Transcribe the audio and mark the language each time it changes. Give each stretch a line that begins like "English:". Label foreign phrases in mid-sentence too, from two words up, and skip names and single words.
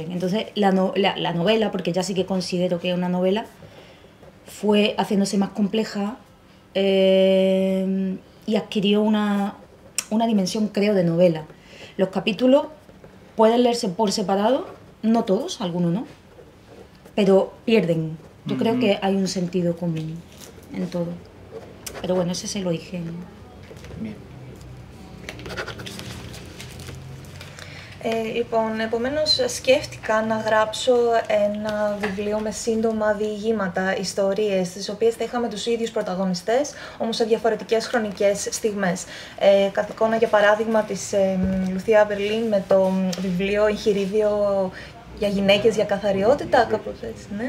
Spanish: Entonces la novela, porque ya sí que considero que es una novela, fue haciéndose más compleja y adquirió una dimensión, creo, de novela. Los capítulos pueden leerse por separado, no todos, algunos no, pero pierden. Yo creo que hay un sentido común en todo. Pero bueno, ese es el origen. Bien.
Greek: Λοιπόν, επομένως σκέφτηκα να γράψω ένα βιβλίο με σύντομα διηγήματα, ιστορίες, τις οποίες θα είχαμε τους ίδιους πρωταγωνιστές, όμως σε διαφορετικές χρονικές στιγμές. Καθ' εικόνα, για παράδειγμα, της Λουθία Μπερλίν με το βιβλίο «Εγχειρίδιο για γυναίκες για καθαριότητα», κάπως έτσι, ναι.